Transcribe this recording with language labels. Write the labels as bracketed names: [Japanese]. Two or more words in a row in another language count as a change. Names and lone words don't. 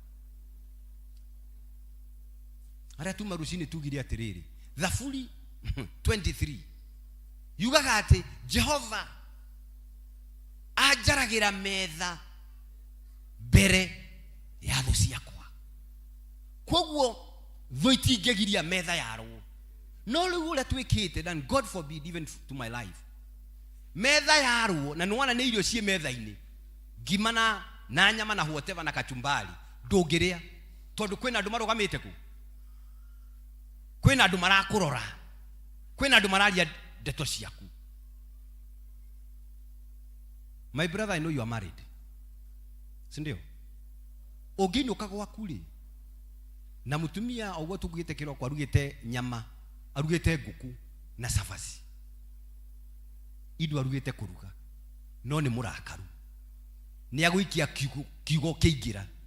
[Kikuyu] Arĩa tuma rũcinĩ tugire atĩrĩrĩ, Thaburi 23 yugaga atĩ Jehova anjaragira metha mbere ya thũ ciakwa. Koguo thũ itingĩgiria metha yarwo. No rĩu ũrĩa twĩkĩte, [English] and God forbid even to my life, [Kikuyu] metha yarwo na nĩwana nĩ irio ciĩ metha-inĩ, ngima na nyama na whatever na kachumbari ndũngĩrĩa, tondũ kwĩna andũ marũgamĩte ku, kwĩna andũ marakũrora, kwĩna andũ mararia ndeto ciaku. [English] My brother, I know you are married. [Kikuyu] Sindio? Ũngĩinũka gwaku rĩ, na mũtumia ogwo tũgĩte kĩroko arugĩte nyama, arugĩte ngũkũ na cabaci, indo arugĩte kũruga, no nĩ mũrakaru, nĩ agũikia kiugo kĩingĩra.